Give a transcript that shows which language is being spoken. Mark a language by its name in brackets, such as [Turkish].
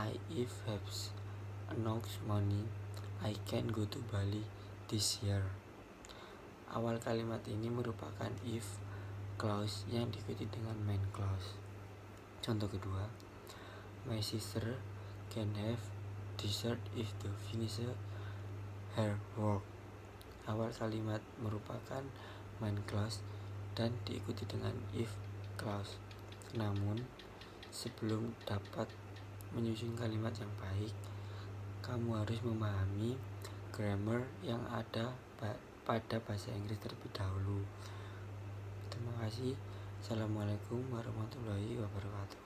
[English] If have enough money, I can go to Bali this year. [Indonesian] Awal kalimat ini merupakan if clause yang diikuti dengan main clause. Contoh kedua, [English] my sister can have dessert if they finish her work. [Indonesian] Awal kalimat merupakan main clause dan diikuti dengan if clause. Namun, sebelum dapat menyusun kalimat yang baik, kamu harus memahami grammar yang ada pada bahasa Inggris terlebih dahulu. Terima kasih. Assalamualaikum warahmatullahi wabarakatuh.